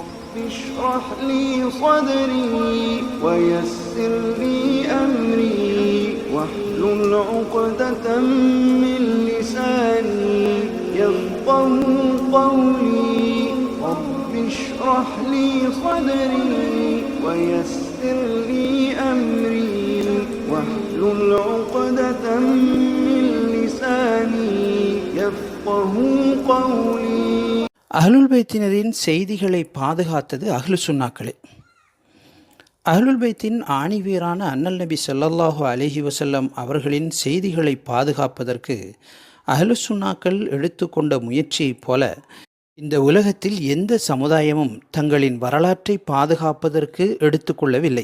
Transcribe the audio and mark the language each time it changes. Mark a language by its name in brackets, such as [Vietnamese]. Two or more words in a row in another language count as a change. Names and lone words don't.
[Arabic] اشرح لي صدري ويسر لي أمري واحلل عقدة من لساني يفقهوا قولي رب اشرح لي صدري ويسر لي أمري واحلل عقدة من لساني يفقهوا قولي. [Tamil] அஹ்லுல் பைத்தினரின் செய்திகளை பாதுகாத்தது அஹ்லு சுன்னாக்களே. அஹ்லுல் பைத்தின் ஆணிவேரான அண்ணல் நபி [Arabic] صلى الله عليه وسلم [Tamil] அவர்களின் செய்திகளை பாதுகாப்பதற்கு அஹ்லு சுன்னாக்கள் எடுத்துக்கொண்ட முயற்சியைப் போல இந்த உலகத்தில் எந்த சமுதாயமும் தங்களின் வரலாற்றை பாதுகாப்பதற்கு எடுத்துக்கொள்ளவில்லை.